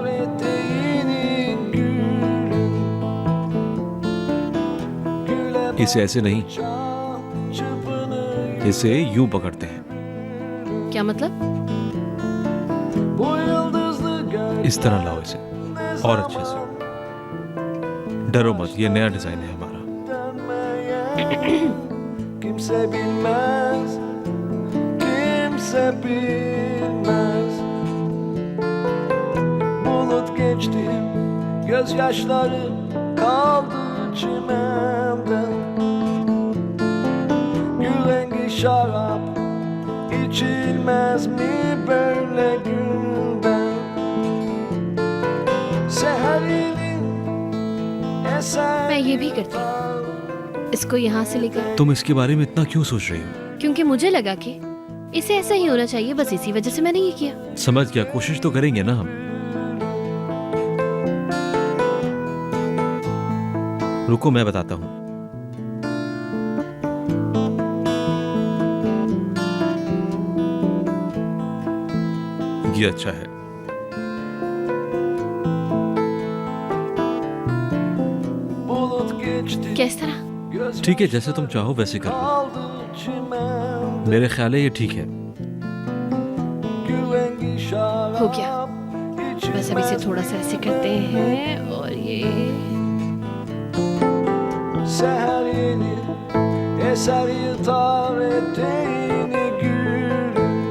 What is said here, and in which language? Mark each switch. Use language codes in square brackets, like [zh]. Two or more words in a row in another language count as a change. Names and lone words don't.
[hi] इसे ऐसे नहीं, इसे यूं पकड़ते हैं। क्या मतलब? इस तरह लाओ इसे, और अच्छे से। डरो मत, ये नया डिजाइन है हमारा। [tr] Kimse bilmez, kimse bilmez. Bulut geçti, gözyaşları kaldı çimende. Gül rengi şarap içilmez mi böyle gülden? Seherin eser. [hi] मैं ये भी करती हूँ। इसको यहाँ से लेकर, तुम इसके बारे में इतना क्यों सोच रही हो? क्योंकि मुझे लगा कि इसे ऐसा ही होना चाहिए, बस इसी वजह से मैंने ये किया। समझ गया, कोशिश तो करेंगे ना हम। रुको, मैं बताता हूँ। ये अच्छा है। [tr] Bulut geçti, [hi] किस तरह? ठीक है, जैसे तुम चाहो वैसे कर लो। [tr] kaldı çimende. [hi] मेरे ख्याल है ये ठीक है। [tr] Gül rengi şarap [hi] हो गया। बस अब इसे थोड़ा सा ऐसे करते हैं और ये [tr] Seher yeni eser yıtar eteğini gülüm.